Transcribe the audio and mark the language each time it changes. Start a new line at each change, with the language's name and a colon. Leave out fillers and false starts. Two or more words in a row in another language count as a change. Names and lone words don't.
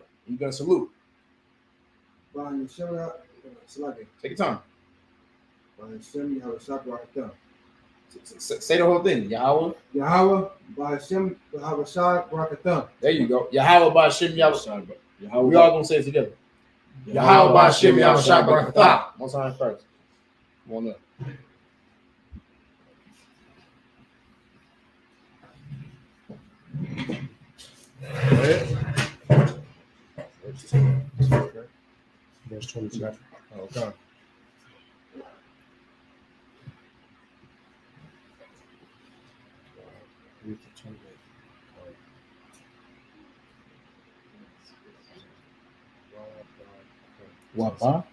English: You're going to salute. Take your time. Say the whole thing. Yahweh. There you go. Yahweh by Shem Yahweh. We all gonna say it together. Yahweh by Shem Yahweh. One time first. Come on up. Go ahead. Verse 22. Okay. Waba.